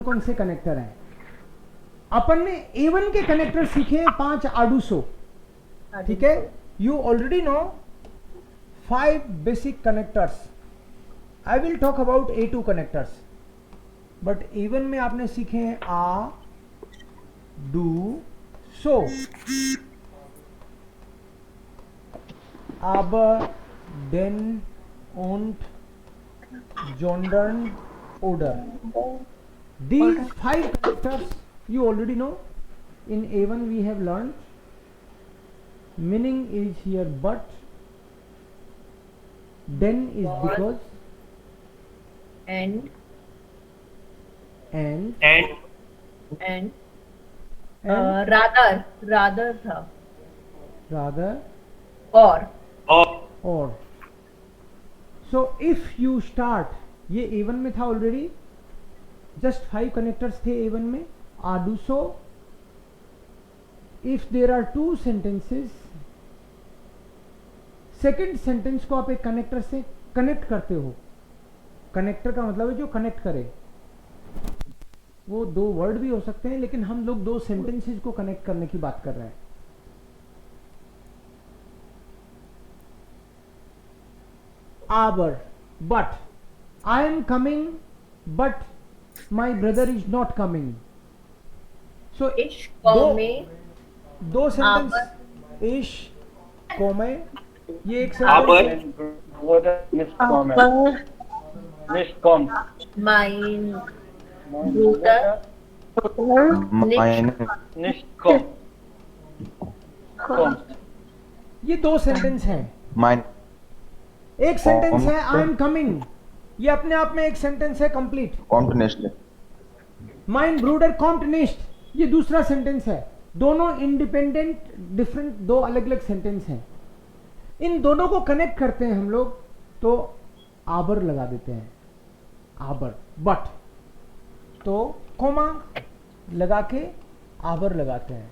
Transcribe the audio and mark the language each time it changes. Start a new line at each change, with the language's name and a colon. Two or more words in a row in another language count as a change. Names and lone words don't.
Hindi: कौन से कनेक्टर हैं? अपन ने A1 के कनेक्टर सीखे हैं 5 आर्डुसो, ठीक है।
English: you already know 5 basic connectors. I will talk about A2 connectors, but A1
Hindi: में आपने सीखे हैं
English: आ डू सो,
German: aber, den, und, sondern, oder.
English: These 5 connectors you already know. In A1 we have learned. Meaning is here but, then is because, and rather था, rather, or. So if you start,
Hindi: ये A1 में था ऑलरेडी,
English: just 5 connectors
Hindi: थे A1 में,
English: do so. If there are 2 sentences, second sentence
Hindi: को आप एक कनेक्टर से कनेक्ट करते हो। कनेक्टर का मतलब है जो कनेक्ट करे। वो 2 वर्ड भी हो सकते हैं, लेकिन हम लोग 2 सेंटेंसेस को कनेक्ट करने की बात कर रहे हैं।
German: Aber,
English: but, I am coming, but my brother is not coming. So
German: ich komme,
Hindi: दो सेंटेंस
German: ich komme,
Hindi: ये एक सेंटेंस
German: mein Bruder nicht kommt.
Hindi: ये 2 सेंटेंस हैं।
German: Mein
Hindi: एक सेंटेंस है
English: I am coming,
Hindi: ये अपने आप में एक सेंटेंस है कंप्लीट।
German: kommt nicht. mein Bruder kommt nicht,
Hindi: ये दूसरा सेंटेंस है। दोनों
English: independent different
Hindi: 2 अलग अलग सेंटेंस हैं। इन दोनों को कनेक्ट करते हैं हम लोग तो आबर लगा देते हैं, आबर। बट तो कोमा लगा के आबर लगाते हैं।